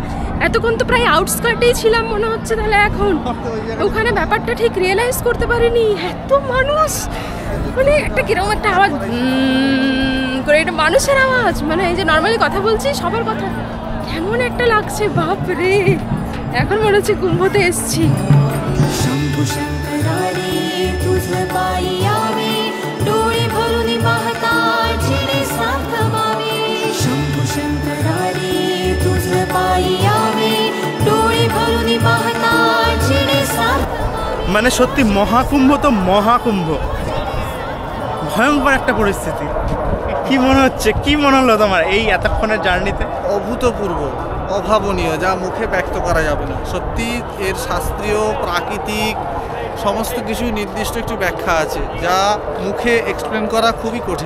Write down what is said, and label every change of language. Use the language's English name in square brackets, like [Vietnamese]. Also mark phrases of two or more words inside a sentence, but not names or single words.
[Bangla] এতক্ষণ তো প্রায় আউটস্কার্টেই ছিলাম মনে হচ্ছে, তাহলে এখন ওখানে ব্যাপারটা ঠিক রিয়েলাইজ করতে পারিনি, এত মানুষ। মানে একটা কিরকম একটা আওয়াজ করে, এটা মানুষের আওয়াজ, মানে এই যে নর্মালি কথা বলছি সবার কথা, কেমন একটা লাগছে বাপরে। এখন মনে হচ্ছে কুম্ভতে এসছি। [Marathi] शंभु शंकरारे तुझ पायी यावे, डोळे भरून पाहता जिने साथवावे। शंभु शंकरारे तुझ पायी यावे, डोळे भरून पाहता जिने साथवावे। [Bangla] মানে সত্যি মহাকুম্ভ তো মহাকুম্ভ, ভয়ঙ্কর একটা পরিস্থিতি। কি মনে হচ্ছে, কি মনে হলো তোমার এই এতক্ষণের জার্নিতে? অভূতপূর্ব, অভাবনীয়, যা মুখে ব্যক্ত করা যাবে না। সত্যি এর শাস্ত্রীয়, প্রাকৃতিক সমস্ত কিছু নির্দিষ্ট একটি ব্যাখ্যা আছে, যা মুখে এক্সপ্লেন করা খুবই কঠিন।